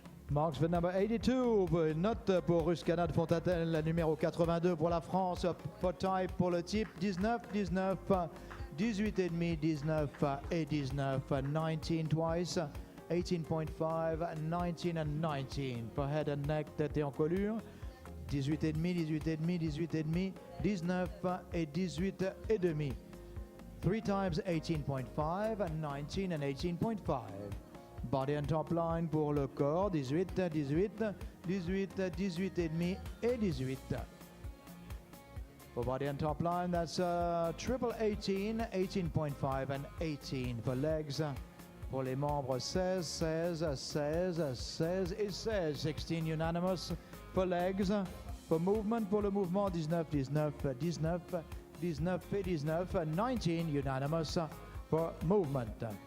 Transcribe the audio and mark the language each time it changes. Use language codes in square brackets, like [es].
[en] Marks for number 82, [fr] note pour Ruscana de Fontanelle, la numéro 82 pour la France, for type pour le type 19, 19, 18 et demi, 19 et 19, [en] 19 twice, 18.5, 19 and 19 for head and neck, [fr] tête et encolure, 18 et demi, 18 et demi, 18 et demi, 19 et 18 et demi. [en] 3 times 18.5, 19 and 18.5. Body and top line [fr] pour le corps, 18, 18, 18, 18 et demi et 18. [en] For body and top line, that's triple 18, 18.5 and 18. For legs, [fr] pour les membres, 16, 16, 16, 16 et 16. [en] 16 unanimous for legs. For movement, [fr] pour le mouvement, 19, 19, 19, 19 et 19. [en] 19 unanimous for movement.